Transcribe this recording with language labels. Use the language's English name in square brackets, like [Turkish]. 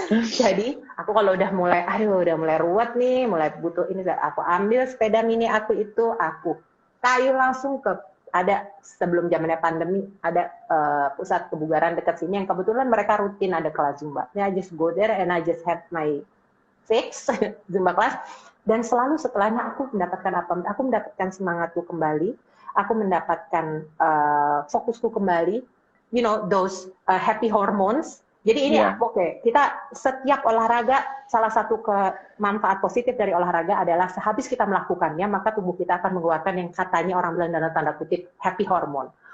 [Indonesian] Jadi aku kalau udah mulai ruwet nih, mulai butuh ini, aku ambil sepeda mini aku itu, aku kayu langsung ada sebelum zamannya pandemi, ada pusat kebugaran dekat sini yang kebetulan mereka rutin ada kelas Zumba. [English] I just go there and I just have my fix Zumba class. [Indonesian] Dan selalu setelahnya aku mendapatkan apa? Aku mendapatkan semangatku kembali, aku mendapatkan fokusku kembali, [English] you know, those happy hormones. [Indonesian] Jadi ini kita setiap olahraga, salah satu manfaat positif dari olahraga adalah sehabis kita melakukannya, maka tubuh kita akan mengeluarkan yang katanya orang bilang dalam tanda kutip happy hormone.